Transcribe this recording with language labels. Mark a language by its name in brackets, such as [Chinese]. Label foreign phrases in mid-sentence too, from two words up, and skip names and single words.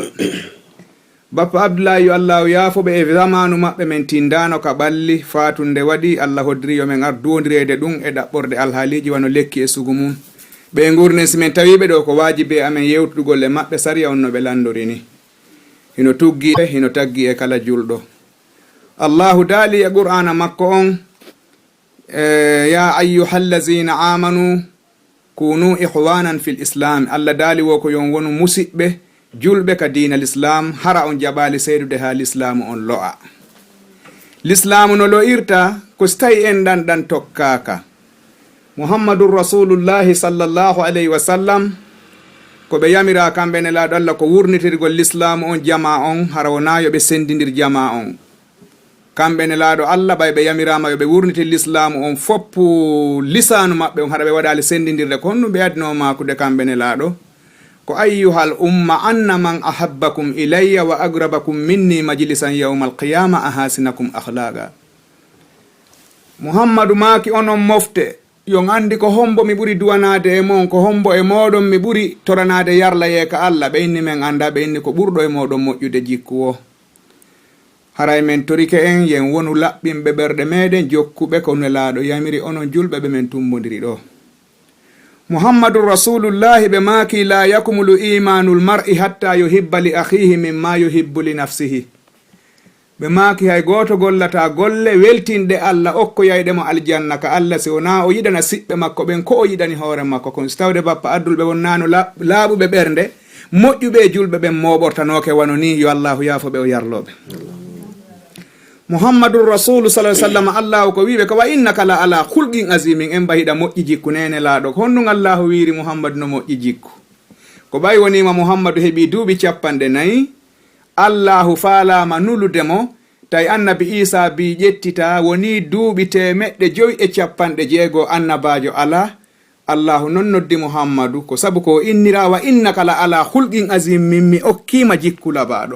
[Fula] Bappa Abdoulaye yo Allah yaafoɓe e zamanu maɓɓe men tindano ka ɓalli fatunde waɗi Allah hoddiri yo men arduwodirede ɗum e ɗaɓɓorde alhaaliji wano lekki e sugu mum ɓe gurne simen tawiɓe ɗo ko wajibe amen yewtudugol e maɓɓe sariya on no ɓe landorini hino tuggi hino taggi e kala julɗo. Allahu daali e qur'ana makko on [Arabic] يا أيها الذين آمنوا كونوا إخوانا في الإسلام. [Fula] Allah daali wo ko yon wonu musidɓe julɓe ka diina l'islam hara on jaɓali seydude ha l'islamu on lo'a. L'islamu no lo'irta ko so tawi en ɗan tokkaka Muhammadur Rasulullahi [Arabic] صلى الله عليه وسلم [Fula] ko ɓe yamira kamɓe nelaɗo Allah ko wurnitirgol l'islamu on jama on hara wona yoɓe sendidir jama on kamɓe nelaɗo Allah ɓay ɓe yamirama yoɓe wurnitir l'islamu on foppu lisanu maɓɓe on haɗa ɓe waɗali sendidirde ko honɗum ɓe addino makude kamɓe nelaɗo ko [Arabic] أيها الأمة إن من أحبكم إلي وأقربكم مني مجلسا يوم القيامة أحاسنكم أخلاقا. [Fula] Muhammadu maki onon mofte yon andi ko hombo mi ɓuri duwanade e mon ko hombo e moɗon mi ɓuri toranade yarlaye ka Allah ɓe inni men anda ɓe inni ko ɓurɗo e moɗon moƴƴude jikku o. Haray men torike en yen wonu laɓɓinɓe ɓerɗe meɗen jokkuɓe ko nelaɗo yamiri onon julɓe ɓe men tumbodiri ɗo. [Arabic] Muhammadur Rasulullahi [Fula] ɓe maki [Arabic] لا يكمل إيمان المرء حتى يحب لأخيه مما يحب لنفسه. [Fula] ɓe maki hay goto gollata golle weltinɗe Allah okko yayɗemo aljanna ka Allah si wona o yiɗana siɓɓe makko ɓen ko o yiɗani hoore makko kon so tawde bappa addulɓe wonnano laaɓuɓe ɓernde moƴƴuɓe julɓe ɓen moɓortanoke wano ni yo Allahu yaafoɓe o yarloɓe. Muhammadur Rasulu [Arabic] صلى الله عليه وسلم [Fula] Allahu ko wiɓe ko [Arabic] وإنك لعلى خلق عظيم [Fula] en bahiɗa moƴƴi jikku nene laaɗo ko honɗum Allahu wiiri Muhammadu no moƴƴi jikku ko ɓay wonima Muhammadu heeɓi duuɓi 4 Allahu faalama nuludemo tawi annabi Isa bi ƴettita woni duuɓi 596 annabajo ala Allahu non noddi Muhammadu ko sabu ko innira [Arabic] وإنك لعلى خلق عظيم [Fula] mimmi okkima jikku labaɗo.